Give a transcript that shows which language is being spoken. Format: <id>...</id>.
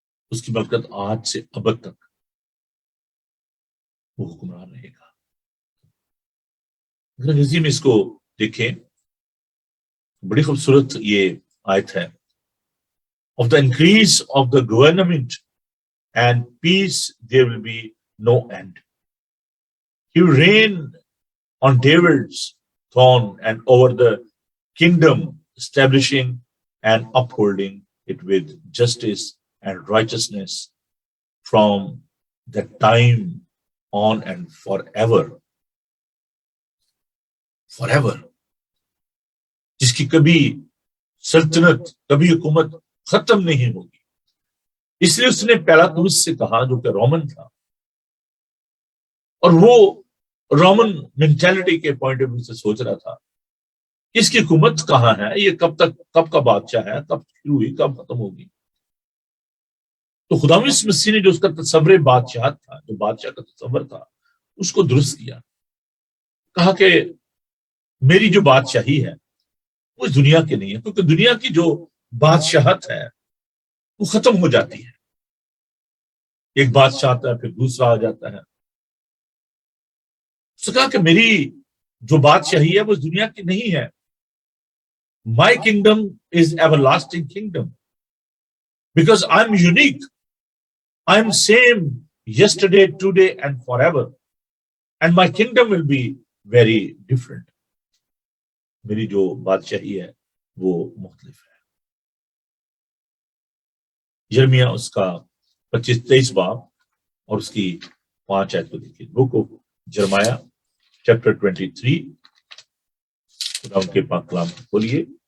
<ur>اس کی ملکت آج سے ابد تک وہ حکمران رہے گا. انگریزی میں اس کو دیکھیں, بڑی خوبصورت یہ آیت ہے.</ur> <en>Of the increase of the government and peace there will be no end. He will reign on David's throne and over the kingdom, establishing and upholding it with justice and righteousness from that time on and forever. Forever.</en> <ur>جس کی کبھی سلطنت, کبھی حکومت ختم نہیں ہوگی. اس لیے اس نے پیلاطس سے کہا جو کہ رومن تھا, اور وہ رومن مینٹیلٹی کے پوائنٹ آف ویو سے سوچ رہا تھا اس کی حکومت کہاں ہے, یہ کب کا بادشاہ ہے, کب شروع ہوئی, کب ختم ہوگی. تو خداوند یسوع مسیح نے جو اس کا تصور بادشاہت تھا, جو بادشاہ کا تصور تھا, اس کو درست کیا. کہا کہ میری جو بادشاہی ہے وہ اس دنیا کی نہیں ہے, کیونکہ دنیا کی جو بادشاہت ہے وہ ختم ہو جاتی ہے. ایک بادشاہ آتا ہے پھر دوسرا آ جاتا ہے. اس نے کہا کہ میری جو بادشاہی ہے وہ اس دنیا کی نہیں ہے.</ur> <en>My kingdom is everlasting kingdom because I'm unique. I'm same yesterday, today and forever. And my kingdom will be very different.</en> <ur>میری جو بادشاہی ہے وہ مختلف ہے. یرمیہ اس کا 25-23 باب اور اس کی 5 آیت کو دیکھیے.</ur> <en>Book of Jeremiah chapter 23.</en> <ur>خدا ان کے پاک کلام کو کھولیے.</ur>